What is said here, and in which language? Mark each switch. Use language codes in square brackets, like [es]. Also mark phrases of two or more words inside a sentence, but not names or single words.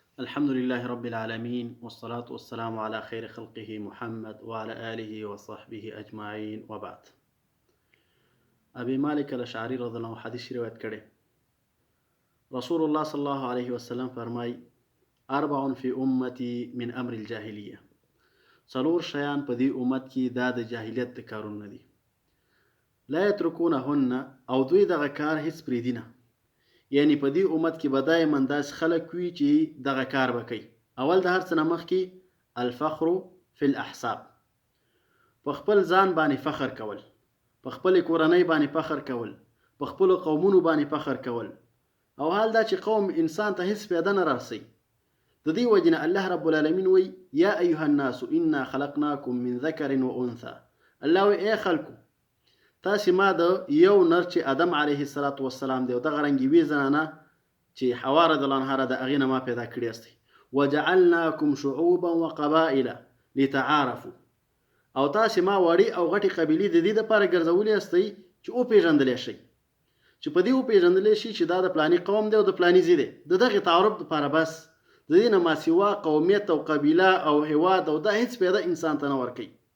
[ar] الحمد لله رب العالمين والصلاة والسلام على خير خلقه محمد وعلى آله وصحبه أجمعين وبعد. أبي مالك الأشعري رضي الله عنه [ps] حديث روایت کړي [ar] رسول الله صلى الله عليه وسلم فرمای أربع في أمتي من أمر الجاهلية. [ps] څلور شیان په دې امت کې دا د جاهلیت د کارونه دي. [ar] لا يتركونهن [ps] او دوی دغه کار هیڅ پرېږدي نه. یعنی په دې امت کې به دایما داسې خلک وي چې دغه کار به کوي. اول د هر څه نه مخکې [ar] الفخر فی الاحساب، [ps] په خپل ځان باندې فخر کول، په خپل کورنۍ باندې فخر کول، په خپل قومونو باندې فخر کول، او حال دا چې قوم انسان ته هیڅ پیدا نه راسي. د دې وجه نه [ar] الله رب العالمین [ps] وی [ar] یا ایها الناس انا خلقناکم من ذکر و انثى. [ps] الله وی ای خلکو تاسې ما د یو نر چې آدم [ar] علیه السلام [ps] دی او دغه رنګ یوې زنانه چې حوا [ar] رضی الله عنها [ps] د هغې نه ما پیدا کړي استئ. [ar] وجعلناکم شعوبا وقبائل لتعارفوا، [ps] او تاسې ما وړې او غټې قبیلې د دې دپاره ګرځولې استئ چې وپېژندلی شئ، چې په دې وپېژندلی شي چې دا د پلاني قوم دی او د پلاني ځای دی. د دغې تعارف دپاره بس د دې نه ماسوا قومیت او قبیله او هیواد او دا هیڅ پیدا انسان ته نه ورکوي.